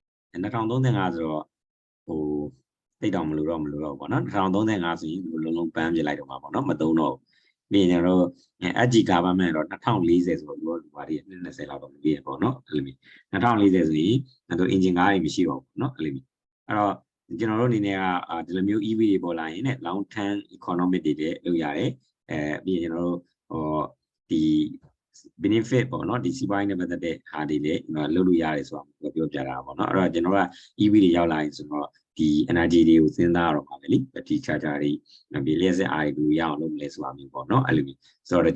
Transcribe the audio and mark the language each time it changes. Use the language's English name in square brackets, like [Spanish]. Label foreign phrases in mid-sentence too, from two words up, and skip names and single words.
[Burmese] ဟိုတိတ်တောင်မလို့တော့ပေါ့နော်2035ဆိုရင်ဒီလိုလုံးပန်းပြလိုက်တော့မှာပေါ့နော်မသုံးတော့ပြီးရင်ကျွန်တော်တို့ [English] SG government [Burmese] တော့2040ဆိုတော့ဒီဘာတွေ20လောက်တော့မပြီးရပေါ့နော်အဲ့လိုမျိုး2040ဆိုရင်တို့ engine ကားတွေမရှိတော့ဘူးเนาะအဲ့လိုမျိုးအဲ့တော့ကျွန်တော်တို့အနေနဲ့က ဒီလိုမျိုး EV တွေပေါ်လာရင်လည်း [English] long term economic [Burmese] တွေလည်းလုပ်ရတယ်ပြီးရင်ကျွန်တော်တို့ဒီ benefit ပေါ့နော်ဒီစီးပွားရေးနဲ့ပတ်သက်တဲ့ဟာတွေလည်းလုပ်လို့ရတယ်ဆိုတာပြောပြတာပေါ့နော်အဲ့တော့ကျွန်တော်က EV တွေရောက်လာရင်ဆိုတော့ဒီ energy တွေကိုစဉ်းစားရတော့မှာပဲလေ [English] battery charger [Burmese] တွေပြီးလျှက်စစ်အားတွေဘယ်လိုရအောင်လုပ်မလဲဆိုတာမျိုးပေါ့နော်အဲ့လိုမျိုးဆိုတော့တ